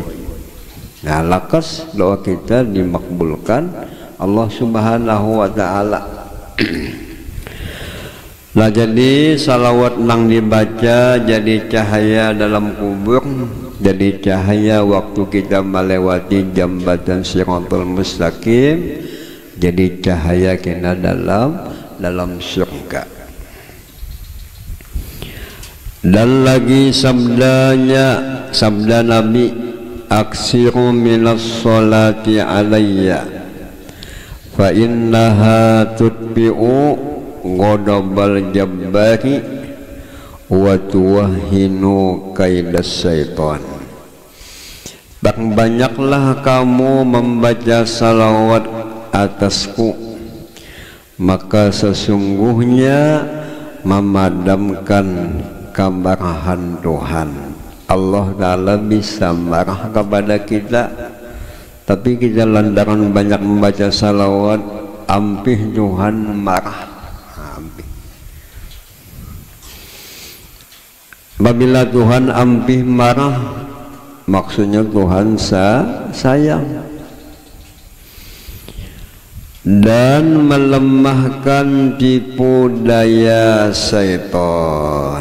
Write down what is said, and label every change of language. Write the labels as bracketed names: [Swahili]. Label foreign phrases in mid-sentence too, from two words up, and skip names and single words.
[Indonesian] Nah lakas doa kita dimakbulkan Allah Subhanahu wa ta'ala. Lah jadi salawat nang dibaca jadi cahaya dalam kubur, jadi cahaya waktu kita melewati jambatan Shiratal Mustaqim, jadi cahaya kita dalam surga. Dan lagi sabda Nabi, [Arabic] أكثروا من الصلاة علي فإنها تطفئ غضب الجبار وتوهن كيد الشيطان. [Indonesian] Banyaklah kamu membaca salawat atasku, maka sesungguhnya memadamkan kemarahan Tuhan. Allah Ta'ala bisa marah kepada kita, tapi kita lantaran banyak membaca salawat, ampih Tuhan marah. Apabila Tuhan ampih marah, maksudnya Tuhan sayang dan melemahkan tipu daya syaitan.